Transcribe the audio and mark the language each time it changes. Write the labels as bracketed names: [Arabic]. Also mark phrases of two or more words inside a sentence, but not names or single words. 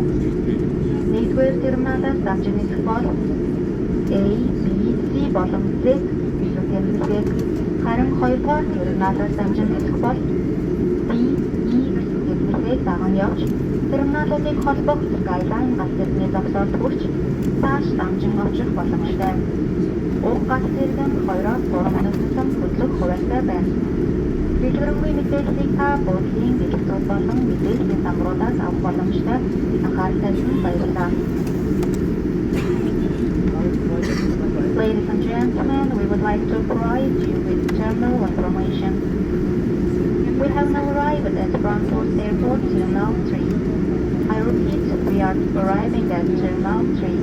[Mongolian] Нэгдүгээр терминалаас дамжин нисэх бол A, B, C болон Z хэсэг харин 2-р терминалаас дамжин нисэх бол D, E хэсэг даган явж терминалуудыг холбох Skyline гал зэргийн зогсоод хүрч цааш дамжин очих боломжтой. Уг гал зэрэг нь 2-оос 3 минутын хөдлөх хуваартай байна. Дэлгэрэнгүй мэдээллийг та буудлын дэлгэцүүд болон мэдээллийн самруудаас авах боломжтой. Анхаарал тавьсан баярлалаа. [English] Ladies and gentlemen, we would like to provide you with terminal information. We have now arrived at Frankfurt Airport Terminal 3. I repeat, we are arriving at Terminal 3.